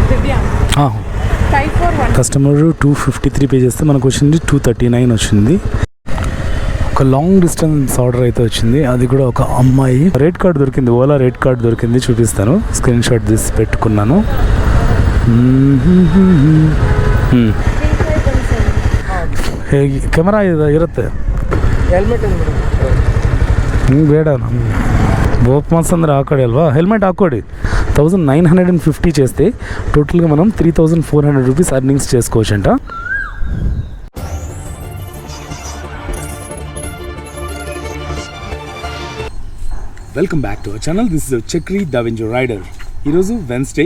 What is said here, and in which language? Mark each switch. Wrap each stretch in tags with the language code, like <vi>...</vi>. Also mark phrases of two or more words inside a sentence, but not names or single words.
<te>కస్టమర్ 253 పే చేస్తే మనకు వచ్చింది 239 వచ్చింది. ఒక</te> <en>long distance order</en> <te>అయితే వచ్చింది, అది కూడా ఒక అమ్మాయి.</te> <en>rate card</en> <te>దొరికింది, ఓలా</te> <en>rate card</en> <te>దొరికింది, చూపిస్తాను.</te> <en>screen shot</en> <te>తీసి పెట్టుకున్నాను. కెమెరా ಇರುತ್ತೆ,</te> <kn>ಹೆಲ್ಮೆಟ್ ಬೇಡ ಬೋಪ್ ಮಾಸ್ ಅಂದರೆ ಹಾಕೊಳ್ಳಿ ಅಲ್ವಾ, ಹೆಲ್ಮೆಟ್ ಹಾಕ್ಕೊಡಿ.</kn> <te>1950 చేస్తే టోటల్గా మనం 3400</te> <en>rupees earnings</en> <te>చేసుకోవచ్చంట.</te> <en>Welcome back to our channel. This is Chakri Davinjo rider. ఈరోజు వెన్స్డే.</en>